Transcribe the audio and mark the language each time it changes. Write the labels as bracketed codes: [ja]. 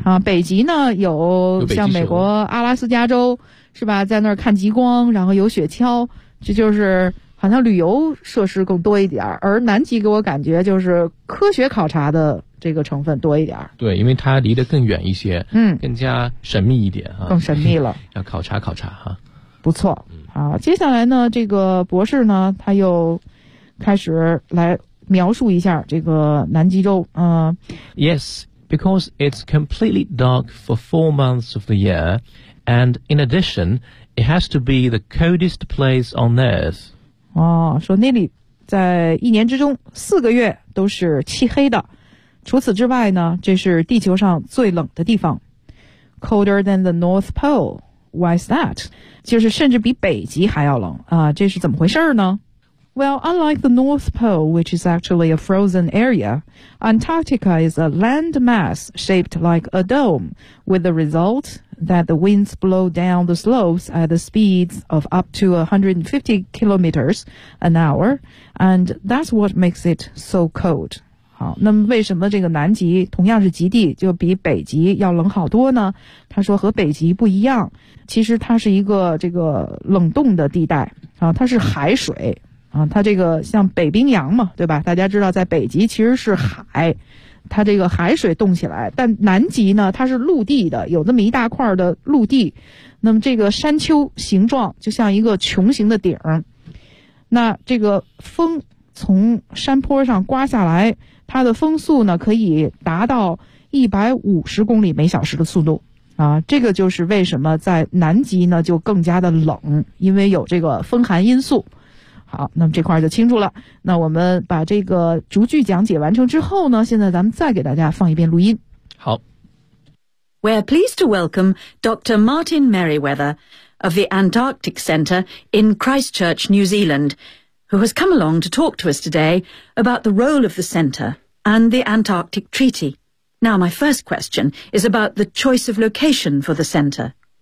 [zh] 啊，北极呢有像美国阿拉斯加州是吧，在那儿看极光，然后有雪橇，这就是好像旅游设施更多一点，而南极给我感觉就是科学考察的这个成分多一点。对，因为它离得更远一些，嗯，更加神秘一点啊，更神秘了，要考察考察哈、啊。不错，啊，接下来呢，这个博士呢，他又开始来描述一下这个南极洲，嗯 [en] ，Yes。 Because it's completely dark for 4 months of the year, and in addition, it has to be the coldest place on Earth. [zh] 哦，说那里在一年之中四个月都是漆黑的。除此之外呢，这是地球上最冷的地方。 [en] Colder than the North Pole. Why is that? [zh] 就是甚至比北极还要冷啊，这是怎么回事呢？ [en] Well, unlike the North Pole, which is actually a frozen area, Antarctica is a land mass shaped like a dome, with the result that the winds blow down the slopes at the speeds of up to 150 kilometers an hour, and that's what makes it so cold. [zh] 好，那么为什么这个南极同样是极地，就比北极要冷好多呢？他说和北极不一样，其实它是一个这个冷冻的地带，啊，它是海水。啊，它这个像北冰洋嘛，对吧？大家知道在北极其实是海，它这个海水冻起来，但南极呢，它是陆地的，有那么一大块的陆地，那么这个山丘形状就像一个穹形的顶，那这个风从山坡上刮下来，它的风速呢可以达到150公里每小时的速度啊，这个就是为什么在南极呢就更加的冷，因为有这个风寒因素。好，那么这块就清楚了。那我们把这个逐句讲解完成之后呢，现在咱们再给大家放一遍录音。好。 [en] We're pleased to welcome Dr. Martin Merriweather of the Antarctic Centre in Christchurch, New Zealand, who has come along to talk to us today about the role of the centre and the Antarctic Treaty. Now, my first question is about the choice of location for the centre.